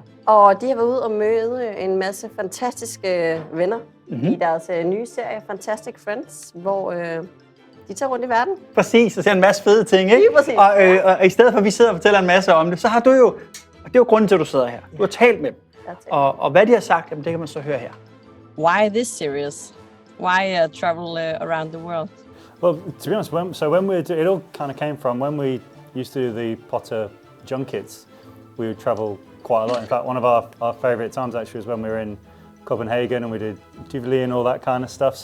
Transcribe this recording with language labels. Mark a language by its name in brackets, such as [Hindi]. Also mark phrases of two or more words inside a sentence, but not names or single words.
[Danish] Og de har været ude og møde en masse fantastiske venner i deres nye serie Fantastic Friends, hvor de tager rundt i verden. Præcis, og ser en masse fede ting, ikke? Lige præcis. Og i stedet for, at vi sidder og fortæller en masse om det, så har du jo, og det er jo grunden til, at du sidder her. Du har talt med dem. Og hvad de har sagt, jamen, det kan man så høre her. [English] Why this series? Why travel around the world? Well, to be honest, it all kind of came from when we used to do the Potter junkets. We would travel quite a lot. In fact, one of our favourite times actually was when we were in Copenhagen and we did Jubilee and all that kind of stuff.